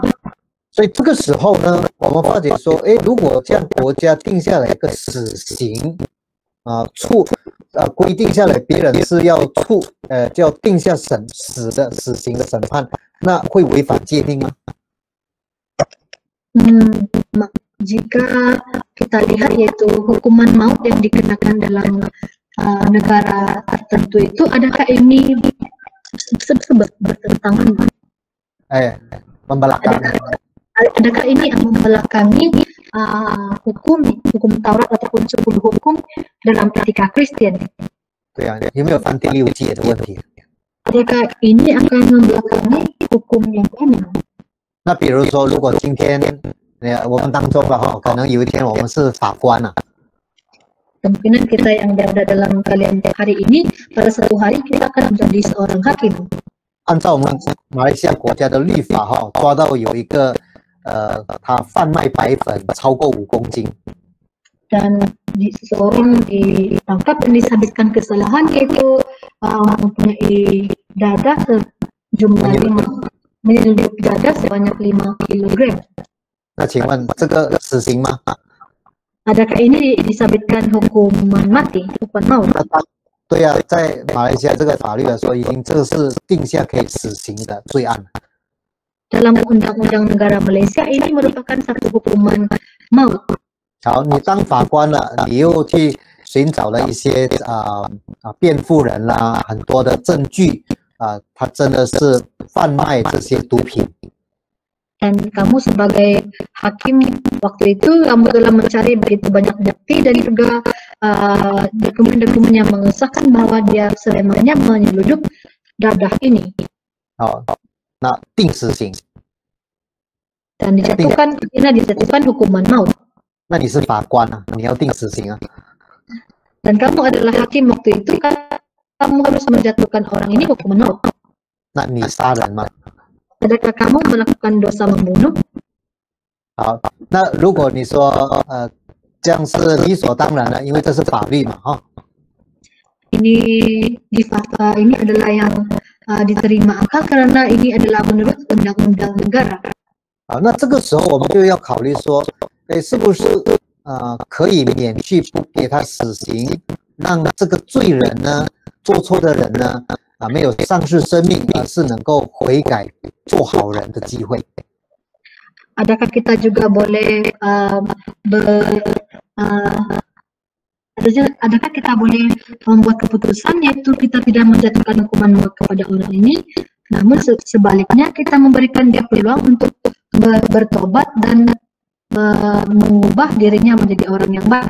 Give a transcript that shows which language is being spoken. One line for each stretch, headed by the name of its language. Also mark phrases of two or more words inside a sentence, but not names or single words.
Chinese: 所以这个时候呢，我们发觉说，如果这样国家定下来一个死刑规定下来，别人是要就要定下死刑的审判，那会违反诫命吗？
Malay: Jika kita lihat yaitu hukuman maut yang dikenakan dalam negara tertentu itu, adakah ini bertentangan? Membelakangi. Adakah ini yang membelakangi hukum Taurat ataupun 10 hukum dalam etika Kristen?
Chinese: 对有没有犯第6诫的问题？
Malay: Adakah ini akan membelakangi hukum yang ke-6?
Chinese: 那比如说，如果今天我们当中可能有一天我们是法官
Malay: Kemungkinan kita yang berada dalam kalian hari ini, pada satu hari kita akan menjadi seorang hakim.
Chinese: 按照我们马来西亚国家的律法抓到有一个他贩卖白粉超过5公斤。
Malay: Dan seseorang ditangkap dan disabitkan kesalahan yaitu mempunyai dada sejumlah 5 menyelundup dada sebanyak 5 kilogram.
Chinese: 那请问这个死刑吗？
Malay: Adakah ini disabitkan hukuman mati, hukuman maut?
Chinese: 对在马来西亚这个法律来说，已经这是定下可以死刑的罪案。
Malay: Dalam undang-undang negara Malaysia ini merupakan satu hukuman maut.
Chinese: 好，你当法官了，你又去寻找了一些辩护人啦，很多的证据他真的是贩卖这些毒品。
Malay: Dan kamu sebagai hakim waktu itu kamu telah mencari begitu banyak bukti dan juga dokumen-dokumen yang mengesahkan bahwa dia sebenarnya menyeludup dadah ini.
Chinese: 那定死刑。
Malay: Dan dijatuhkan hukuman maut.
Chinese: 那你是法官你要定死刑
Malay: Dan kamu adalah hakim waktu itu, kamu harus menjatuhkan orang ini hukuman maut.
Chinese: 那你杀人吗？
Malay: Adakah kamu melakukan dosa membunuh?
Chinese: 好，那如果你说这样是理所当然的，因为这是法律嘛，哈。
Malay: Ini ini adalah yang diterima akal karena ini adalah menurut undang-undang negara.
Chinese: 啊，那这个时候我们就要考虑说，哎，是不是可以免去不给他死刑，让这个罪人呢，做错的人呢，没有丧失生命，而是能够悔改做好人的机会。
Malay: Adakah kita juga boleh adakah kita boleh membuat keputusan yaitu kita tidak menjatuhkan hukuman maut kepada orang ini, namun sebaliknya kita memberikan dia peluang untuk bertobat dan mengubah dirinya menjadi orang yang baik.